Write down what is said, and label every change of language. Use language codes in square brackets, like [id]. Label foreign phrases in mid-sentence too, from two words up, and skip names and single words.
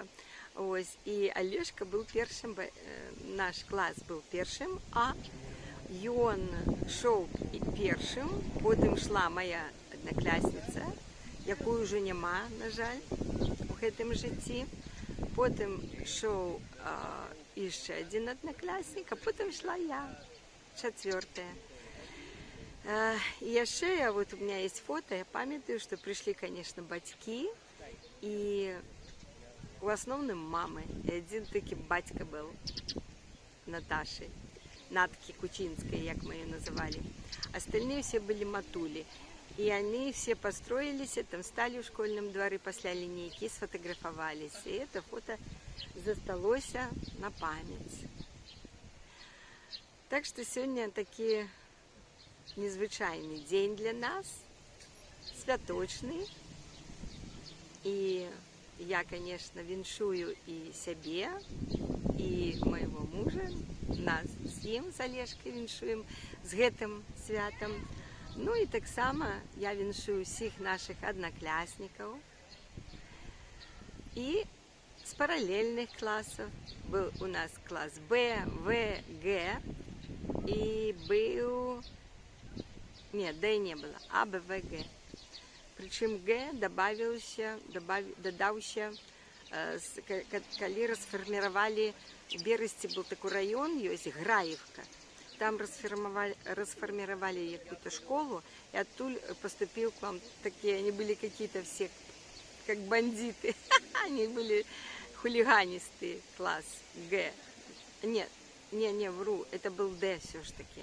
[be] Ось, і Алешка был першым, наш клас был першым, а ён шоў першым, потым шла моя аднаклясніца, якую ўжо няма, на жаль, у гэтым жыцці. Потым шоў яшчэ адзін аднакляснік, а потым шла я, 4-я. І яшчэ, [ru] вот у меня есть фото, [be] я памятаю, што прыйшлі, конечно, бацькі, і у основном мамы. [ru] И один таки батька был Наташи, Натки Кучинской, як мы ее называли. Остальные все были матули. И они все построились, там стали в школьном дворе после линейки и сфотографовались. И это фото засталось на память. Так что сегодня таки незвычайный день для нас, святочный. И я, конечно, [be] віншую і сябе, і майго мужа, нас з ім, з Алешкай, віншуем з гэтым святам. Ну і таксама я віншую усіх наших аднакляснікаў. І з паралельных класаў был у нас клас Б, В, Г, і быў... [ru] Нет, Д не было, А, Б, В, Г. Причем Г [be] додаўся, калі расфарміравалі, [ru] в Берасці был такой район, есть Граевка. Там расфармировали какую-то школу, и оттуда поступил к вам такие, они были какие-то все, как бандиты. Они были хулиганистый класс Г. Нет, не вру, это был Д все ж таки.